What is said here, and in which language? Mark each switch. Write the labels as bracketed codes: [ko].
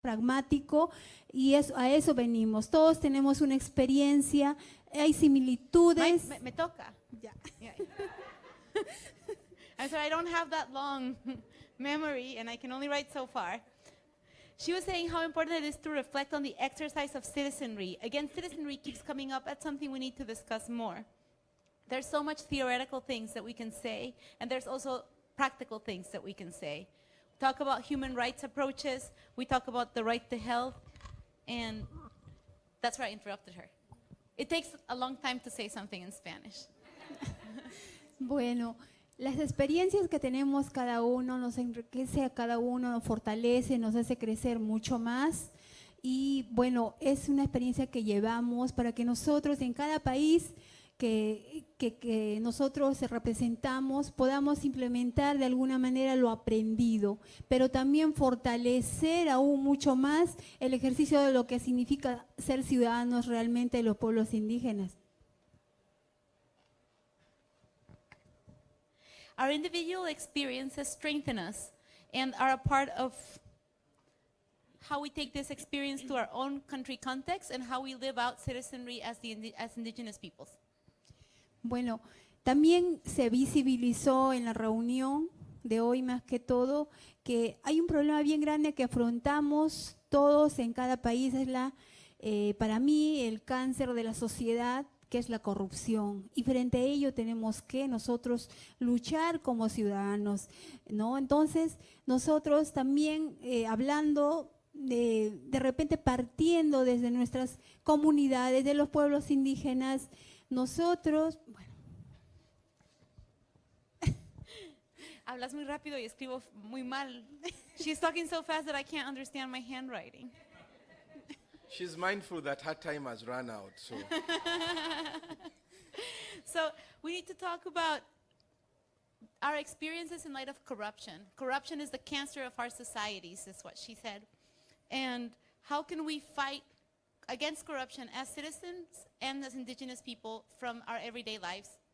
[es] pragmático y a eso venimos. Todos tenemos una experiencia, hay similitudes. Me toca. Ya. [en] Yeah. I'm sorry, I don't have that long memory and I can only write so far. She was saying how important it is to reflect on the exercise of citizenry. Again, citizenry keeps coming up as something we need to discuss more. There's so much theoretical things that we can say, and there's also practical things that we can say. We talk about human rights approaches, we talk about the right to health, and that's where I interrupted her. It takes a long time to say something in Spanish. [es] Bueno, las experiencias que tenemos cada uno nos enriquece a cada uno, nos fortalece, nos hace crecer mucho más. Y bueno, es una experiencia que llevamos para que nosotros en cada país que nosotros representamos podamos implementar de alguna manera lo aprendido, pero también fortalecer aún mucho más el ejercicio de lo que significa ser ciudadanos realmente de los pueblos indígenas. [en] Our individual experiences strengthen us and are a part of how we take this experience to our own country context and how we live out citizenry as indigenous peoples. [es] Bueno, también se visibilizó en la reunión de hoy más que todo que hay un problema bien grande que afrontamos todos en cada país, es para mí el cáncer de la sociedad, que es la corrupción, y frente a ello tenemos que nosotros luchar como ciudadanos, ¿no? Entonces, nosotros también hablando de repente partiendo desde nuestras comunidades, de los pueblos indígenas, nosotros, bueno. Hablas muy rápido y escribo muy mal. [en] She's talking so fast that I can't understand my handwriting. She's mindful that her time has run out, so. So we need to talk about our experiences in light of corruption. Corruption is the cancer of our societies, is what she said. And how can we fight against corruption as citizens and as indigenous people from our everyday lives?